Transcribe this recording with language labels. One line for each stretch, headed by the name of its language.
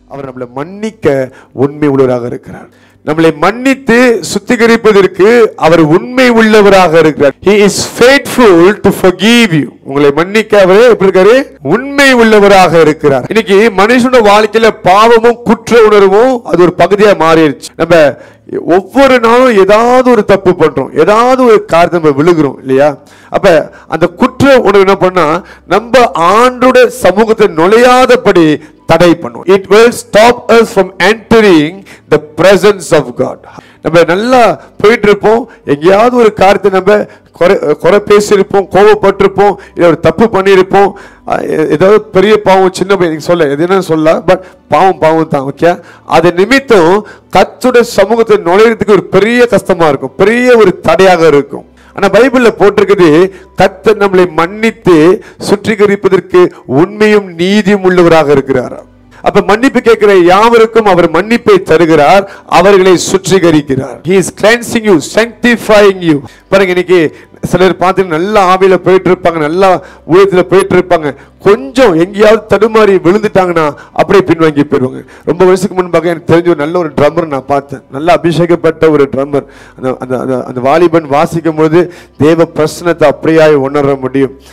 Tamil: அவர் நம்மளை மன்னிக்க உண்மை உள்ளவராக இருக்கிறார். நம்மளை மன்னித்து சுத்திகரிப்பதற்கு அவர் உண்மை உள்ளவராக இருக்கிறார்.
English: He is faithful to forgive you.
Tamil: உங்களை மன்னிக்க அவர் எப்படி இருக்காரு? உண்மை உள்ளவராக இருக்கிறார். இன்னைக்கு மனுஷனோட வாழ்க்கையில பாவமும் குற்ற உணர்வும் அது ஒரு பகுதியா மாறிடுச்சு. நம்ம ஒவ்வொரு நாளும் ஏதாவது ஒரு தப்பு பண்றோம், ஏதாவது ஒரு காரியத்தை நம்ம விழுகிறோம் இல்லையா? அப்ப அந்த குற்ற உணர்வு என்ன பண்ணா நம்ம ஆண்டோட சமூகத்தை நுழையாதபடி தடை பண்ணும்.
English: It will stop us from entering the presence of God.
Tamil: நம்ம நல்லா போயிட்டு இருப்போம், எங்கேயாவது ஒரு காரியத்தை நம்ம குறை பேசியிருப்போம், கோபப்பட்டிருப்போம், இல்லை ஒரு தப்பு பண்ணியிருப்போம், ஏதாவது பெரிய பாவம் சின்ன பையன் சொல்ல எது என்ன சொல்ல, பட் பாவம் தான். ஓகே, அது நிமித்தம் கர்த்தருடைய சமூகத்தை நுழையிறதுக்கு ஒரு பெரிய கஷ்டமா இருக்கும், பெரிய ஒரு தடையாக இருக்கும். ஆனா பைபிள்ல போட்டிருக்குது, கர்த்தர் நம்மளை மன்னித்து சுத்திகரிப்பதற்கு உண்மையும் நீதியும் உள்ளவராக இருக்கிறார். அப்ப மன்னிப்பு கேட்கிற யாவருக்கும் அவர் மன்னிப்பை தருகிறார், அவர்களை சுத்திகரிக்கிறார்.
English: He is cleansing you, sanctifying you.
Tamil: பாருங்க, இன்னைக்கு சிலர் பார்த்து நல்ல ஆவியில போயிட்டு இருப்பாங்க, நல்லா ஊழியத்துல போயிட்டு இருப்பாங்க, கொஞ்சம் எங்கேயாவது தடுமாறி விழுந்துட்டாங்கன்னா அப்படியே பின்வாங்கி போயிடுவாங்க. ரொம்ப வருஷத்துக்கு முன்பாக எனக்கு தெரிஞ்ச ஒரு நல்ல ஒரு ட்ரம்மர் நான் பார்த்தேன், நல்ல அபிஷேகப்பட்ட ஒரு ட்ரம்மர். அந்த வாலிபன் வாசிக்கும் போது தேவ பிரசன்னத்தை அப்படியாய் உணர முடியும்.